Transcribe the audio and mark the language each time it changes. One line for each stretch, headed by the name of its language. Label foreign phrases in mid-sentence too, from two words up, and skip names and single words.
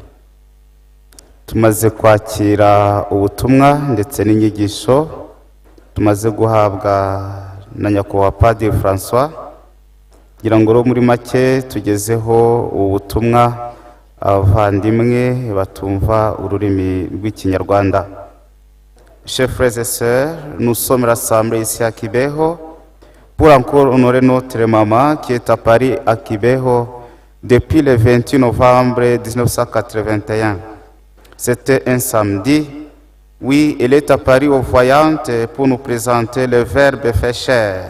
Kinyarwanda: Tumaze kwakira ubutumwa ndetse n'inyigisho tumaze guhabwa na nyakubahwa Padiri François, kugira ngo muri make tugezeho ubutumwa abavandimwe batumva ururimi rw'ikinyarwanda.
French: Chers frères et sœurs, nous sommes rassemblés ici à Kibeho pour encore honorer notre maman qui est à Paris à Kibeho depuis le 28 novembre 1981. C'était un samedi. Oui, elle est à Paris aux Voyantes pour nous présenter le Verbe fait chair.